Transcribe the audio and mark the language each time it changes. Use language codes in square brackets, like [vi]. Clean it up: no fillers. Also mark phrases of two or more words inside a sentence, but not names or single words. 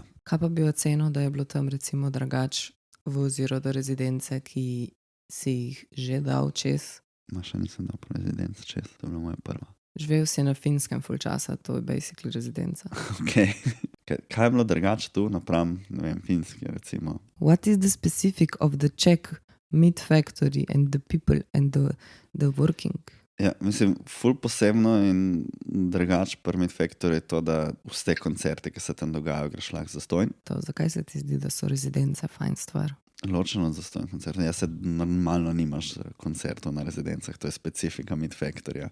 [sl] Kaj pa bi ocenil, da je bilo tam recimo drugač v oziru do rezidence, ki si jih že dal čez? Ma še nisem dal po rezidenci čez, to je bila moja prva. Živel si na Finskem full časa, to je basically rezidenca. Ok. Kaj je bilo drugače tu napram, ne vem, Finski recimo? [en] What is the specific of the Czech Meat Factory and the people and the working? [sl] Ja, mislim, ful posebno in drugače pri Meat Factory je to, da vse koncerte, ki se tam dogajajo, greš lahko zastojn. Zakaj se ti zdi, da so rezidence fajn stvar? Ločeno zastojn koncert. Ja, se normalno nimaš koncertov na rezidencah, to je specifika Meat Factoryja.